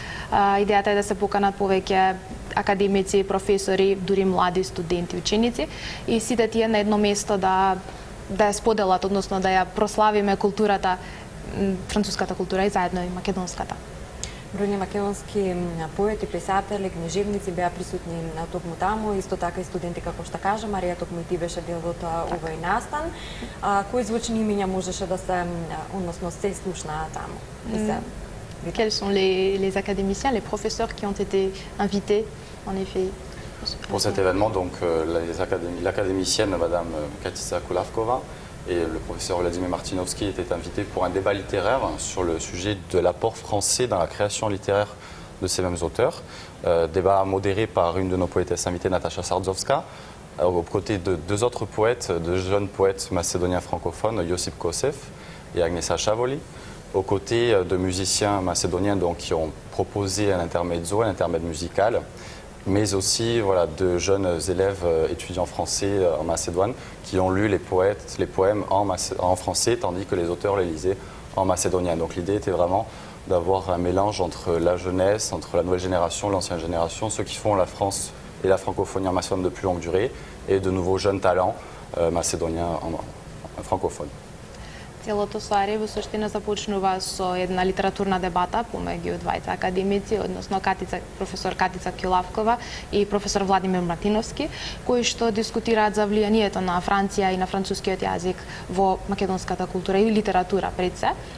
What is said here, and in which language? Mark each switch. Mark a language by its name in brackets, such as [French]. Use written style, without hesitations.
[Macedonian] Идејата е да се поканат повеќе академици, професори, дури млади студенти, ученици и сите тие на едно место да ја споделат, односно да ја прославиме културата, француската култура и заедно и македонската. Бројни македонски поети, писатели, книжевници беа присутни на токму таму, исто така и студенти, како што кажа Марија, токму и ти беше дел од овој настан. Кои звучни имиња можеше да се, односно се слушна таму? [French] Quels sont les académiciens, les professeurs qui ont été invités, en effet? Pour cet événement, donc l'académicienne Madame Katisa Kulavkova et le professeur Vladimir Martinovski étaient invités pour un débat littéraire sur le sujet de l'apport français dans la création littéraire de ces mêmes auteurs. Débat modéré par une de nos poétesses invitées, Nataša Sardzovska, aux côtés de deux autres poètes, de jeunes poètes macédoniens francophones, Josip Kosev et Agnesa Chavoli, aux côtés de musiciens macédoniens donc, qui ont proposé un intermezzo, un intermède musical, mais aussi voilà, de jeunes élèves étudiants français en Macédoine qui ont lu les poèmes en français, tandis que les auteurs les lisaient en macédonien. Donc l'idée était vraiment d'avoir un mélange entre la jeunesse, entre la nouvelle génération, l'ancienne génération, ceux qui font la France et la francophonie en Macédoine de plus longue durée, et de nouveaux jeunes talents macédoniens francophones. [Macedonian] Целото соаре во суштина започнува со една литературна дебата помеѓу двајца академици, односно професор Катица Килавкова и професор Владимир Мартиновски, кои што дискутираат за влијанието на Франција и на францускиот јазик во македонската култура и литература пред се.